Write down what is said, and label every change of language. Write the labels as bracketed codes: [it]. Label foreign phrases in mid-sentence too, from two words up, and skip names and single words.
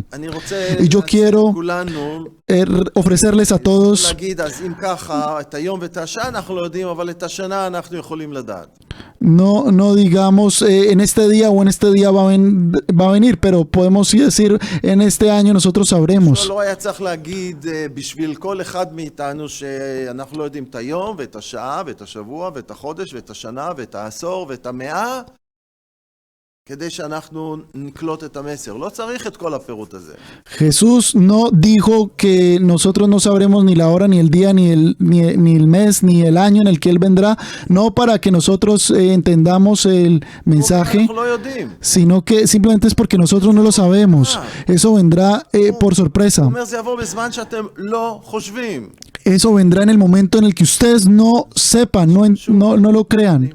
[es] Y yo quiero ofrecerles a todos no digamos en este día o en este día va a venir, pero podemos sí decir en este año nosotros sabremos. [he] בשביל כל אחד מאיתנו שאנחנו לא יודעים את היום ואת השעה ואת השבוע ואת החודש ואת השנה ואת העשור ואת המאה כדי שאנחנו נקלוט את המסר. לא צריך את כל הפירוט הזה. [es] Jesús no dijo que nosotros no sabremos ni la hora, ni el día, ni el mes, ni el año en el que Él vendrá, no para que nosotros entendamos el mensaje, sino que simplemente es porque nosotros no lo sabemos. Eso vendrá por sorpresa. Eso vendrá en el momento en el que ustedes no sepan, no lo crean.